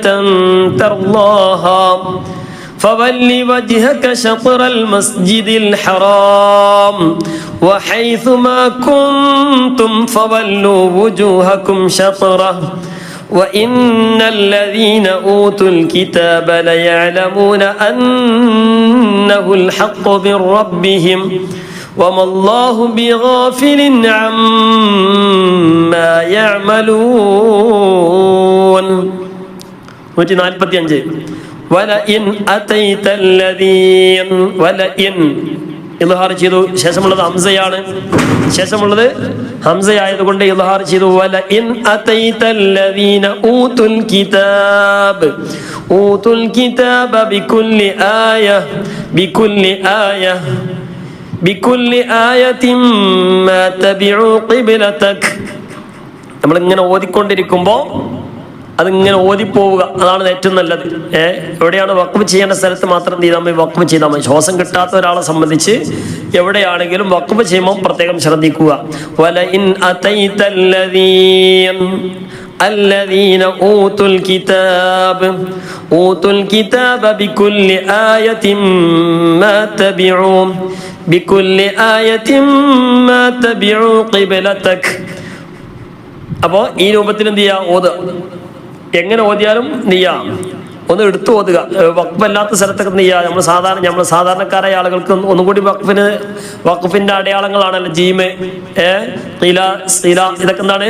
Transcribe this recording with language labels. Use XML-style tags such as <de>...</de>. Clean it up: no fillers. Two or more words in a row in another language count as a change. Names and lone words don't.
<ar>ترضاها فول وجهك شطر المسجد الحرام وحيث ما كنتم فولوا وجوهكم شطره وإن الذين أوتوا الكتاب ليعلمون أنه الحق من ربهم وما الله بغافل عما يعملون. 145 ولئن أتيت الذين ولئن</ar> <ml>ഇദ്ഹാർ ചെയ്തു. ശേഷമുള്ളത് ഹംസയാണ്. ശേഷമുള്ളത് ഹംസയായതുകൊണ്ട് ഇദ്ഹാർ ചെയ്തു.</ml> <ar>ولئن أتيت الذين أوتوا الكتاب بكل آية ما تبعوا قبلتك.</ar> <ml>നമ്മളിങ്ങനെ ഓതിക്കൊണ്ടിരിക്കുമ്പോൾ അതിങ്ങനെ ഓതിപ്പോവുക, അതാണ് ഏറ്റവും നല്ലത്. എവിടെയാണ് വഖഫ് ചെയ്യേണ്ട സ്ഥലത്ത് മാത്രം നമ്മൾ വഖഫ് ചെയ്താൽ മതി. ശ്വാസം കിട്ടാത്ത ഒരാളെ സംബന്ധിച്ച് എവിടെയാണെങ്കിലും വഖഫ് ചെയ്യുമ്പോൾ പ്രത്യേകം ശ്രദ്ധിക്കുക.</ml> <ar>ولئن أتيت الذين أوتوا الكتاب بكل آية ما تبعوا قبلتك.</ar> <ml>അപ്പോൾ ഈ രൂപത്തിൽ എന്ത് ചെയ്യുക? ഓതുക. എങ്ങനെ ഓതിയാലും നീയാം ഒന്ന് എടുത്തു ഓതുക. വഖഫല്ലാത്ത സ്ഥലത്തൊക്കെ നീയാ. നമ്മൾ സാധാരണക്കാരായ ആളുകൾക്ക് ഒന്നും കൂടി വഖഫിന്റെ അടയാളങ്ങളാണല്ലോ ജീമ്, ഖില, സില, ഇതൊക്കെ എന്താണ്?</ml>